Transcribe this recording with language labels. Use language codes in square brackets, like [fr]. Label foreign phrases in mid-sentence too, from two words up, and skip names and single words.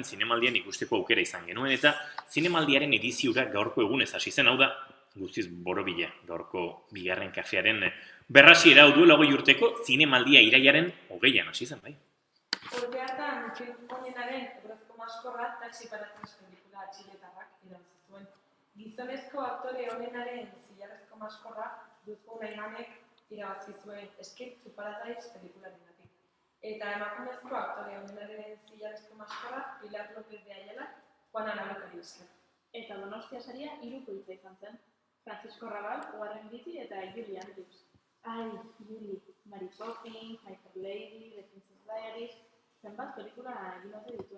[eu] zinemaldian ikusteko aukera izan genuen eta zinemaldiaren ediziura gaurko egunez hasi zen, hau da, guztiz borobila, gaurko bigarren kafearen berrasiera hau duela 20 urteko zinemaldia iraiaren 20an hasi zen, bai. Urte hartan, film honenaren Urrezko Maskorra Taxi para tres pelikula txiletarrak irabazi zuen. Gizonezko aktore honenaren Zilarrezko Maskorra Duzko Naimanek irabazi zuen Escape para tres pelikularengatik. Eta emakumezko aktore honenaren Zilarrezko Maskorra Pilar López de Ayala, Juana Larokari esker. Eta Donostia saria 3 koitza izan zen. Francisco Rabal, Warren Beatty eta Julian Reeves. Ai, Julie, Mary Poppins, My Fair Lady, The Princess Diaries, zenbat pelikula egin ote dituen.